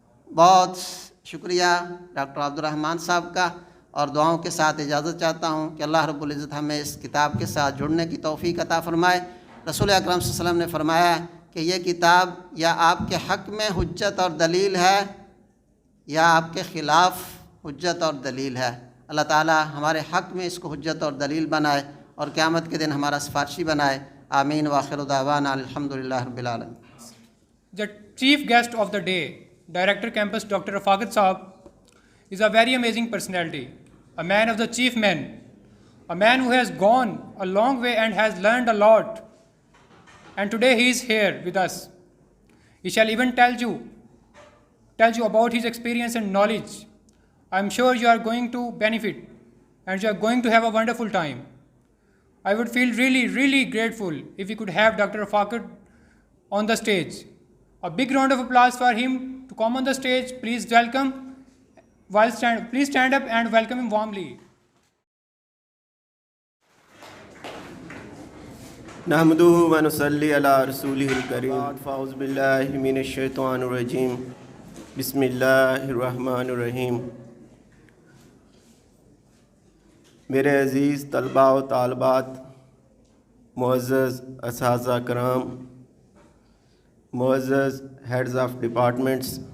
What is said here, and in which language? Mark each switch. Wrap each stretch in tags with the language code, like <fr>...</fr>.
<ur>بہت شکریہ ڈاکٹر عبد الرحمن صاحب کا، اور دعاؤں کے ساتھ اجازت چاہتا ہوں کہ اللہ رب العزت ہمیں اس کتاب کے ساتھ جڑنے کی توفیق عطا فرمائے۔ رسول اکرم صلی اللہ علیہ وسلم نے فرمایا کہ یہ کتاب یا آپ کے حق میں حجت اور دلیل ہے یا آپ کے خلاف حجت اور دلیل ہے۔ اللہ تعالی ہمارے حق میں اس کو حجت اور دلیل بنائے، اور قیامت کے دن ہمارا سفارشی بنائے۔ آمین</ur> <ar>وآخر دعوانا الحمدللہ رب العالمین۔</ar> <en>The chief guest of the day, Director Campus Dr. Rafaqat Saab, is a very amazing personality, a man of the chief men, a man who has gone a long way and has learned a lot. And today he is here with us. He shall even tell you about his experience and knowledge. I am sure you are going to benefit and you are going to have a wonderful time. I would feel really, really grateful if we could have Dr. Rafaqat on the stage. A big round of applause for him to come on the stage. Please welcome. Please stand up and welcome him warmly.</en> <ar>نحمده ونصلي على رسوله الكريم فاعوذ بالله من الشيطان الرجيم بسم الله الرحمن الرحیم۔</ar> <ur>میرے عزیز طلباء و طالبات، معزز اساتذہ کرام، معزز ہیڈز آف ڈپارٹمنٹس،</ur>